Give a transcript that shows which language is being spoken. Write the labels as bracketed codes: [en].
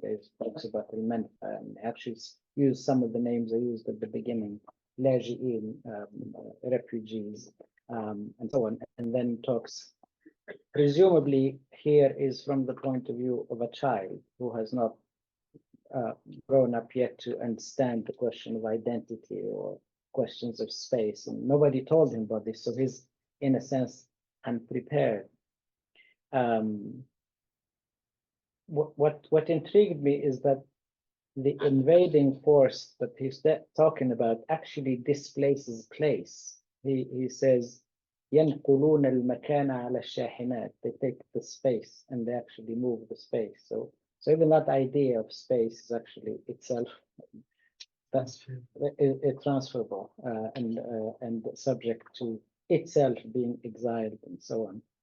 [en] There's talks about Al-Manfa, and actually use some of the names I used at the beginning, Laji'in, refugees, and so on, and then talks, presumably here is from the point of view of a child who has not grown up yet to understand the question of identity or questions of space, and nobody told him about this, so he's in a sense unprepared. What intrigued me is that the invading force that he's talking about actually displaces place. He says [ar] ينقلون المكان على الشاحنات. [en] They take the space and they actually move the space. So even that idea of space is actually itself that's transferable and subject to itself being exiled and so on.